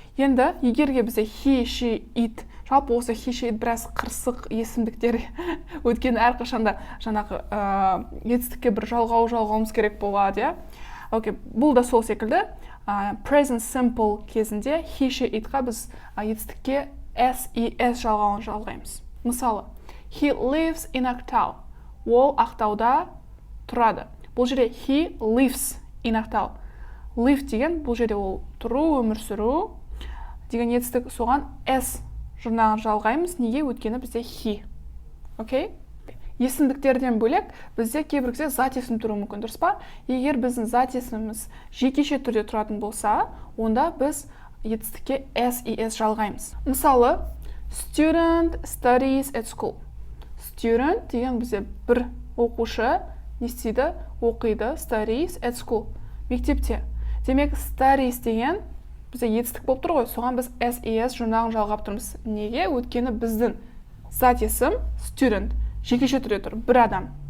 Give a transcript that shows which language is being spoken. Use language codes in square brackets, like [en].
[kk] Енді егерге бізде he, she, it, жалпы осы he, she, it біраз қырсық есімдіктер өйткені әрқашанда жаңағы етістікке бір жалғауымыз керек болады, иә? Окей, бұл да сол секілді. Present simple кезінде he, she, it-қа біз етістікке s, es жалғауын жалғаймыз. Мысалы, [en] he lives in Ақтау. [kk] Ол Ақтауда тұрады. Бұл жерде [en] he lives in Ақтау. [kk] Live деген бұл жерде ол тұру, өмір сүру деген етістік, соған s жұрнағын жалғаймыз. Неге? Өйткені бізде he. Окей? Есімдіктерден бөлек бізде кейбір кезде зат есім тұруы мүмкін, дұрыс па? Егер біздің зат есіміміз жекеше түрде тұратын болса, онда біз етістікке s, es жалғаймыз. Мысалы, [en] student studies at school. [kk] Student деген бізде бір оқушы не істейді? Оқиды, [en] studies at school. [kk] Мектепте. Демек, studies деген бізде етістік болып тұр ғой, соған біз s, es жұрнағын жалғап тұрмыз. Неге? Өйткені біздің зат есім student жекеше түрде тұр, бір адам.